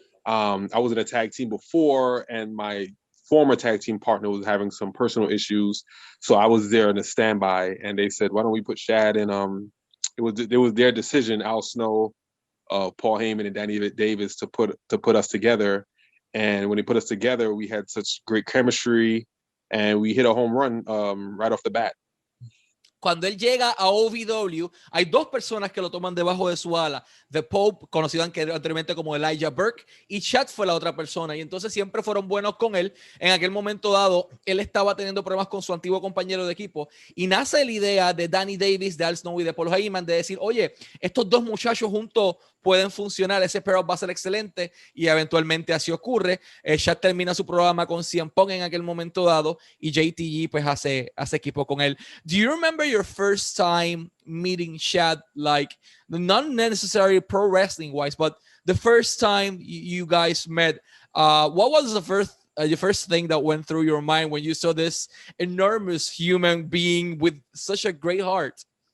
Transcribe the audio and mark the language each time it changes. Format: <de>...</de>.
<en>I was in a tag team before, and my former tag team partner was having some personal issues, so I was there in a standby. And they said, "Why don't we put Shad in?" It was their decision, Al Snow, Paul Heyman, and Danny Davis, to put us together. And when they put us together, we had such great chemistry, and we hit a home run right off the bat.</en> <es>Cuando él llega a OVW, hay dos personas que lo toman debajo de su ala. The Pope, conocido anteriormente como Elijah Burke, y Shad fue la otra persona. Y entonces siempre fueron buenos con él. En aquel momento dado, él estaba teniendo problemas con su antiguo compañero de equipo. Y nace la idea de Danny Davis, de Al Snow y de Paul Heyman de decir, oye, estos dos muchachos juntos pueden funcionar, ese pair-up va a ser excelente, y eventualmente así ocurre. Shad termina su programa con CM Punk en aquel momento dado, y JTG pues hace equipo con él.</es> <en>Do you remember your first time meeting Shad, like not necessarily pro wrestling wise, but the first time you guys met? What was the first thing that went through your mind when you saw this enormous human being with such a great heart?</en>